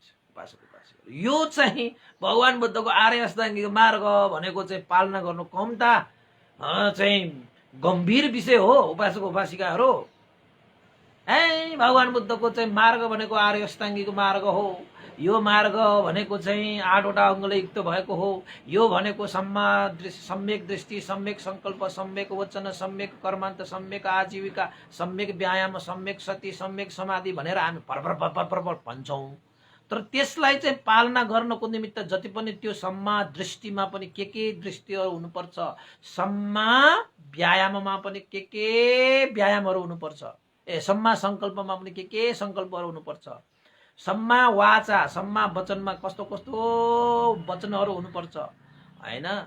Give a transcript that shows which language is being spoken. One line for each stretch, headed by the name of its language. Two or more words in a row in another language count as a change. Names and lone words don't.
Nepali: उपासक यो चाहिँ भगवान बुद्धको आर्य अष्टाङ्गिक मार्ग भनेको चाहिँ पालना गर्नु कम्ता चाहिँ गम्भीर विषय हो। उपासक उपासिकाहरू भगवान बुद्धको चाहिँ मार्ग भनेको आर्य अष्टाङ्गिक मार्ग हो। यो मार्ग भनेको चाहिँ 8वटा अङ्गले युक्त भएको हो। यो भनेको सम्यक दृष्टि, सम्यक संकल्प, सम्यक वचन, सम्यक कर्मान्त, सम्यक आजीविका, सम्यक व्यायाम, सम्यक सती, सम्यक समाधि भनेर हामी भर भन्छौँ। तर त्यसलाई चाहिँ पालना गर्नको निमित्त जति पनि त्यो सम्मा दृष्टिमा पनि के दृष्टिहरू हुनुपर्छ, सम्मा व्यायाममा पनि के व्यायामहरू हुनुपर्छ, सम्मा संकल्पमा पनि के संकल्पहरू हुनुपर्छ, सम्मा वाचा सम्मा वचनमा कस्तो वचनहरू हुनुपर्छ हैन।